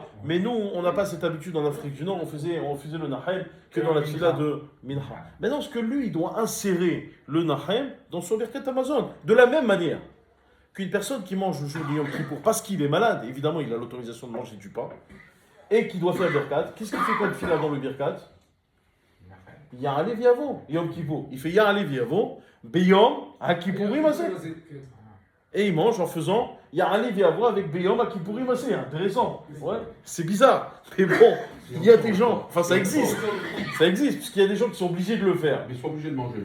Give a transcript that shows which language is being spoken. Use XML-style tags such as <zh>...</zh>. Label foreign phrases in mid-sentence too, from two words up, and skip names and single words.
<fr>Mais nous, on n'a pas cette habitude en Afrique du Nord. On faisait le Nachem que dans la tfila de mincha. Maintenant, ce que lui, il doit insérer le Nachem dans son</fr> <he>ברכת המזון.</he> <fr>De la même manière qu'une personne qui mange le jour de Yom Kippour parce qu'il est malade, évidemment, il a l'autorisation de manger du pain, et qui doit faire birkat. Qu'est-ce qu'il fait comme tfila dans le birkat?</fr> <he>יעלה ויבוא, יום כיפור.</he> <fr>Il fait</fr> <he>יעלה ויבוא, ביום הכיפורים הזה.</he> <fr>Et il mange en faisant</fr> <he>יעלה ויבוא</he> <fr>avec</fr> <he>ביום הכיפורים הזה.</he> <fr>Intéressant. Ouais. C'est bizarre. Mais bon, il y a des gens, enfin ça existe. Ça existe, puisqu'il y a des gens qui sont obligés de le faire. Ils sont obligés de manger.</fr>